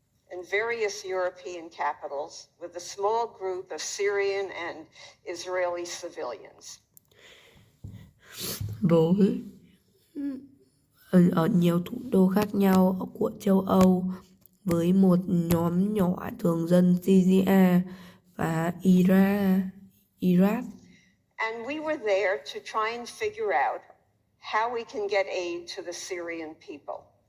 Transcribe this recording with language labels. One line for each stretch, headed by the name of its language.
English: In various European capitals with a small group of Syrian and Israeli civilians.
Vietnamese: Ở nhiều thủ đô khác nhau của châu Âu với một nhóm nhỏ thường dân Syria và Iraq.
English: And we were there to try and figure out how we can get aid to the Syrian people.